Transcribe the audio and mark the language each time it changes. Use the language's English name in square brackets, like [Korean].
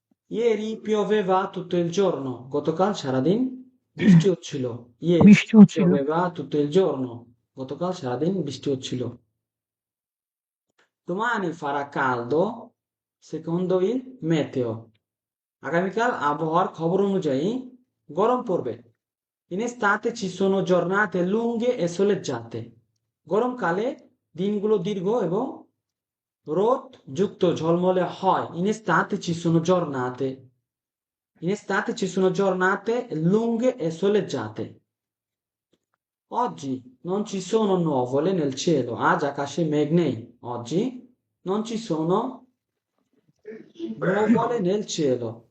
[Italian] Ieri pioveva tutto il giorno। [Bangla] গতকাল সারাদিন বৃষ্টি হচ্ছিল। [Italian] Ieri [Bangla] বৃষ্টি হচ্ছিল। [Italian] pioveva tutto il giorno। [Bangla] গতকাল সারাদিন বৃষ্টি হচ্ছিল। [Italian] Domani farà caldo secondo il meteo। [Bangla] আগামীকাল আবহাওয়ার খবর অনুযায়ী গরম পড়বে। [Italian] In estate ci sono giornate lunghe e soleggiate। [Bangla] গরমকালে দিনগুলো দীর্ঘ এবং রোদ যুক্ত ঝলমলে হয়। [Italian] In estate ci sono giornate। In estate ci sono giornate lunghe e soleggiate। Oggi non ci sono nuvole nel cielo। [Bangla] আজ আকাশে মেঘ নেই। [Italian] Oggi non ci sono nuvole nel cielo।